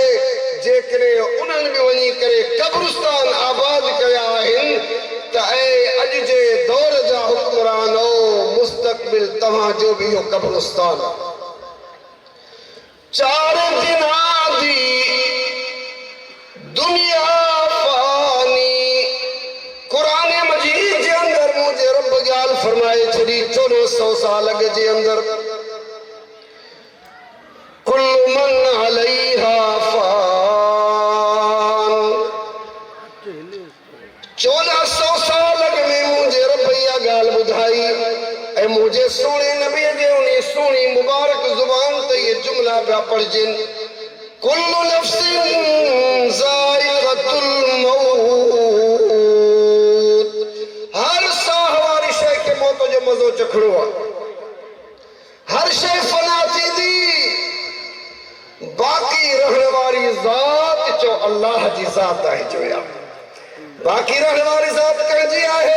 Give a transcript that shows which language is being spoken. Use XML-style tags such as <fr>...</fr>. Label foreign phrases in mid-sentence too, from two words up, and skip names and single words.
<sd>जेकॾहिं उन्हनि बि वञी करे कब्रिस्तान आबाद कया आहिनि त अॼु जे दौर जा हुक्मरानो मुस्तक़बिल तव्हांजो बि इहो कब्रिस्तान आहे। 4 दिना दी दुनिया फानी कुरान मजीद जे अंदर मुझे रब ॻाल्हि फरमाए छॾी 1400 साल अॻु जे अंदर</sd> <ar>كل من عليها فان.</ar> <sd>1400 साल अॻु में मुझे रब इहा ॻाल्हि ॿुधाई ऐं मुझे सोने नबी जे उन सोनी मुबारक ज़ुबान ते ये जुमला पिया पढ़जनि</sd> <ar>كل نفس ذائقة الموت.</ar> <sd>हर साह वारी शइ खे मौत जो मज़ो चखणो आहे। हर शइ फना थींदी, बाक़ी रहण वारी ज़ात चो अल्लाह जी ज़ात आहे। चोया बाक़ी रहण वारी ज़ात कंहिंजी आहे?</sd>